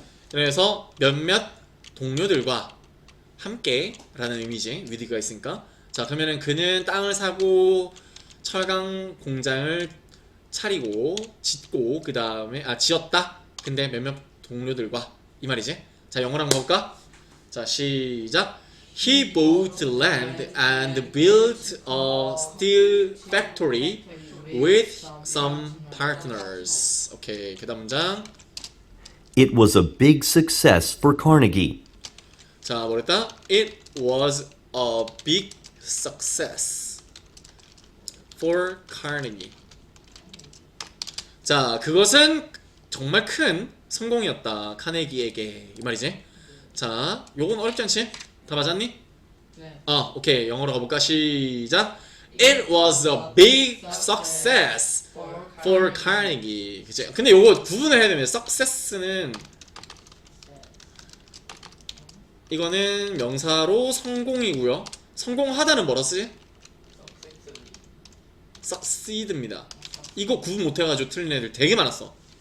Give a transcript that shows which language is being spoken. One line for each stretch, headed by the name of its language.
Korean: 그래서 몇몇 동료들과 함께 라는 의미지. with가 있으니까. 자, 그러면은 그는 땅을 사고 철강 공장을 차리고 짓고 그 다음에 지었다. 근데 몇몇 동료들과 이 말이지. 자, 영어로 한번 볼까? 자, 시작.
English: He bought land and built a steel factory with some partners.
Korean: 오케이, 그 다음 문장.
English: It was a big success for Carnegie.
Korean: 자, 뭐랬다?
English: It was a big success for Carnegie.
Korean: 자, 그것은 정말 큰 성공이었다. 카네기에게. 이 말이지. 자, 요건 어렵지 않지? 다 맞았니? 네. 오케이. 영어로 가볼까? 시작.
English: It was a big success for Carnegie.
Korean: 그치? 근데 요거 구분을 해야 되면 success는 이거는 명사로 성공이고요. 성공하다는 뭐라 쓰지? succeed입니다. 이거 구분 못해가지고 틀린 애들 되게 많았어.